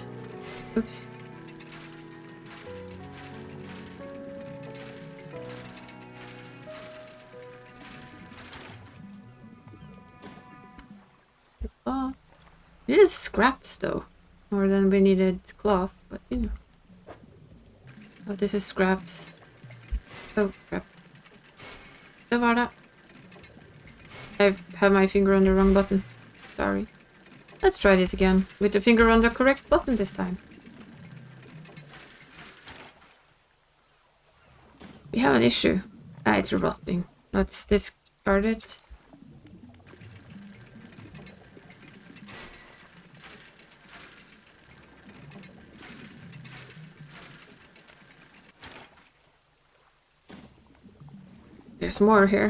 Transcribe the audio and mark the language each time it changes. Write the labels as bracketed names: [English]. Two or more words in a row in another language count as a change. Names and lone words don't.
[English] Oops. Cloth. It is scraps though. More than we needed cloth, but you know. Oh, this is scraps. Oh, crap. [Norwegian] Det var det. [English] I have my finger on the wrong button. Sorry. Let's try this again. With the finger on the correct button this time. We have an issue. Ah, it's rotting. Let's discard it. There's more here.